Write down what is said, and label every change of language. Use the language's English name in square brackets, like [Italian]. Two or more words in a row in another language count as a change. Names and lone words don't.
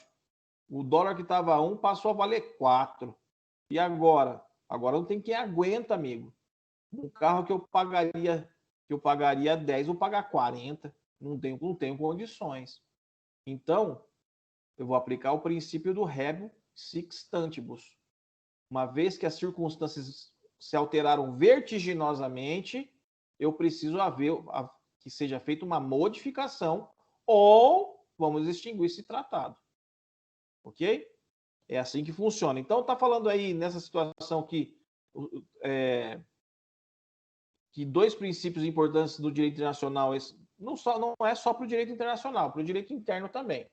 [Portuguese] O dólar que estava 1 passou a valer 4. E agora? Agora não tem quem aguenta, amigo. Um carro que eu pagaria 10, vou pagar 40. Não tenho condições. Então, eu vou aplicar o princípio do [Latin] rebus sic stantibus. [Portuguese] Uma vez que as circunstâncias se alteraram vertiginosamente, eu preciso que seja feita uma modificação ou vamos extinguir esse tratado. Ok? É assim que funciona. Então, está falando aí nessa situação que dois princípios importantes do direito internacional não é só para o direito internacional, para o direito interno também.